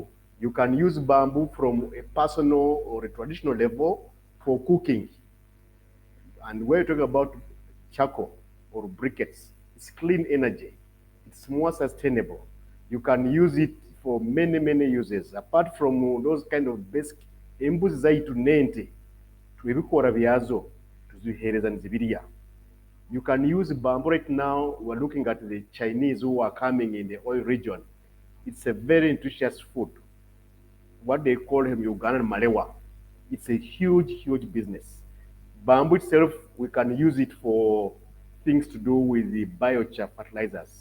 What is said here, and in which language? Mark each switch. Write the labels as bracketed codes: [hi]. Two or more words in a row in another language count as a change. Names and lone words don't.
[en] You can use bamboo from a personal or a traditional level for cooking. And we're talking about charcoal or briquettes. It's clean energy. It's more sustainable. You can use it for many, many uses. Apart from those kind of basic, [nyn] embuzi zaitu nente, ebikora byazo tuzihereza nzibirya. [en] You can use bamboo right now. We're looking at the Chinese who are coming in the oil region. It's a very nutritious food. What they call him Ugandan malewa. It's a huge, huge business. Bamboo itself, we can use it for things to do with the biochar fertilizers.